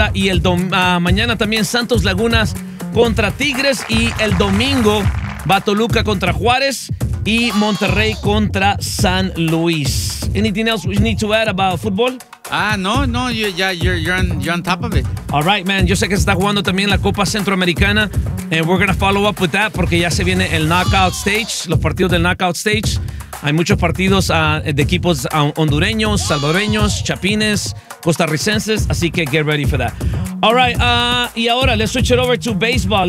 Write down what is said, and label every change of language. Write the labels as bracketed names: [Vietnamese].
[Spanish] Atlanta y el mañana también Santos Lagunas contra Tigres y el domingo va Toluca contra Juárez y Monterrey contra San Luis. [English] Anything else we need to add about football? No, you're on top of it. All right, man. [Spanish] Yo sé que se está jugando también la Copa Centroamericana. [English] And we're going to follow up with that [Spanish] porque ya se viene el knockout stage, los partidos del knockout stage. Hay muchos partidos de equipos hondureños, salvadoreños, chapines, costarricenses. Así que [English] get ready for that. All right. [Spanish] Y ahora, [English] let's switch it over to baseball.